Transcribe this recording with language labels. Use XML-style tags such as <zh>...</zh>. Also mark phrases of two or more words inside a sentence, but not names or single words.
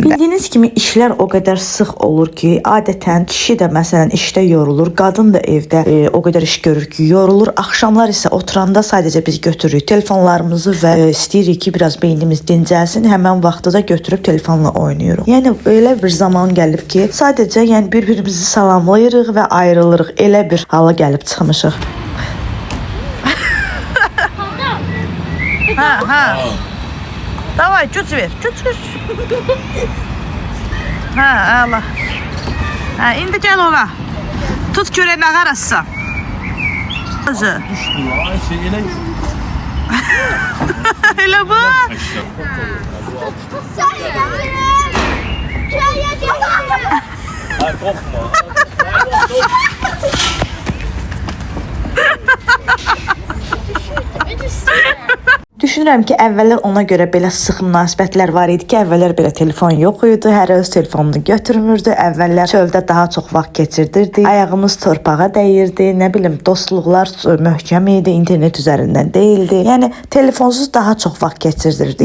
<az>Bildiyiniz kimi işlər o qədər sıx olur ki, adətən kişi də məsələn işdə yorulur, qadın da evdə o qədər iş görür ki, yorulur. Axşamlar isə oturanda sadəcə biz götürürük telefonlarımızı və istəyirik ki, biraz beynimiz dincəlsin, həmən vaxtı da götürüb telefonla oynayırıq. Yəni elə bir zaman gəlib ki, sadəcə yəni bir-birimizi salamlayırıq və ayrılırıq. Elə bir hala gəlib çıxmışıq. Ha.</az> <tr>Давай, güç ver. Güç. Ha, Allah. Ha, indi gel ola. Tut köreği arası. Düştü lan şey yine. Hele bu. Ha korkma.</tr> <az>Düşünürəm ki, əvvəllər ona görə belə sıx münasibətlər var idi ki, əvvəllər belə telefon yox idi, hər öz telefonunu götürmürdü, əvvəllər çöldə daha çox vaxt keçirdirdi, ayağımız torpağa dəyirdi, nə bilim, dostluqlar möhkəm idi, internet üzərindən deyildi, yəni telefonsuz daha çox vaxt keçirdirdi.</az>